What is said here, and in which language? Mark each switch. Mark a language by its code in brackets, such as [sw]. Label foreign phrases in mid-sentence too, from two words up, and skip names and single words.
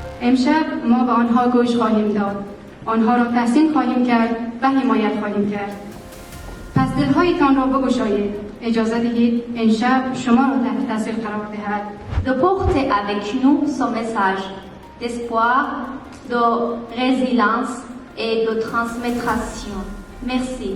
[fa] امشب ما به آنها گوش خواهیم داد. آنها را تحسین خواهیم کرد و حمایت خواهیم کرد. پس دلهایتان را بگشایید. اجازه دهید امشب شما را تحت تاثیر قرار دهد. [fr] De porter avec nous son message d'espoir, de résilience et de transmétration. Merci.